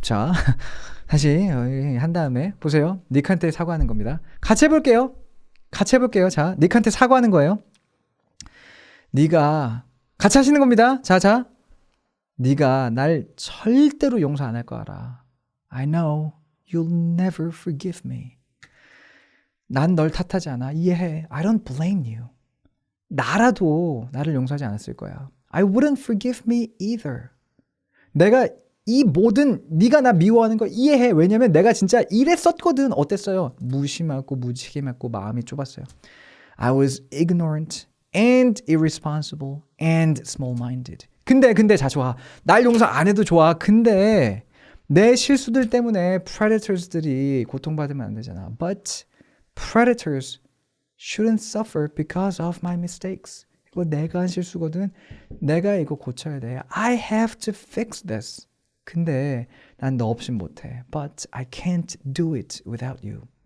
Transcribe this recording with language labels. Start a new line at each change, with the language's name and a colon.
Korean: 자, 다시 한 다음에 보세요. 닉한테 사과하는 겁니다. 같이 해볼게요. 자, 닉한테 사과하는 거예요. 네가 같이 하시는 겁니다. 자. 네가 날 절대로 용서 안 할 거 알아.
English: I know you'll never forgive me.
Korean: 난 널 탓하지 않아. 이해해.
English: I don't blame you.
Korean: 나라도 나를 용서하지 않았을 거야.
English: I wouldn't forgive me either.
Korean: 내가 이 모든 네가 나 미워하는 거 이해해. 왜냐면 내가 진짜 이랬었거든. 어땠어요? 무심하고 무책임했고 마음이 좁았어요.
English: I was ignorant and irresponsible and small-minded.
Korean: 근데 자 좋아. 날 용서 안 해도 좋아. 근데 내 실수들 때문에 predators들이 고통받으면 안 되잖아.
English: But predators shouldn't suffer because of my mistakes.
Korean: 이거 내가 한 실수거든. 내가 이거 고쳐야 돼.
English: I have to fix this.
Korean: 근데 난 너 없인 못해.
English: But I can't do it without you.